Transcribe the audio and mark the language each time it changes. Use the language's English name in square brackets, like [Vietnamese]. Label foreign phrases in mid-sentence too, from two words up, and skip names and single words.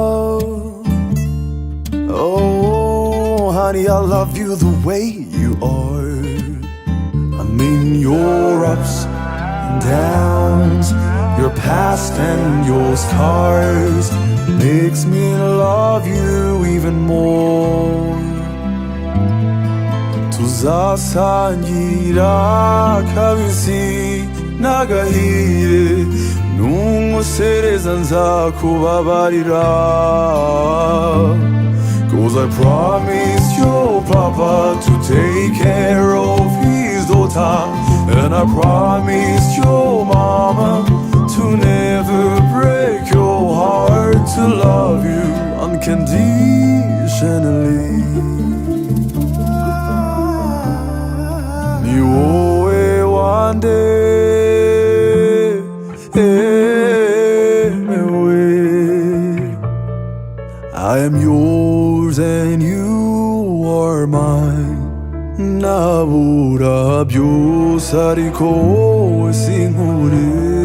[English] Oh honey, I love you the way you are. I mean your ups and downs, your past and your scars makes me love you even more. [Kinyarwanda] Tuzasangira kabisi nagahiye numusereza nzakubabarira. [English] Cause I promised your papa to take care of his daughter, and I promised your mama to never break your heart, to love you unconditionally. [Kinyarwanda] Ni wowe wande [English] I am yours and you are mine. [Kinyarwanda] Nabura byose ariko sinkure.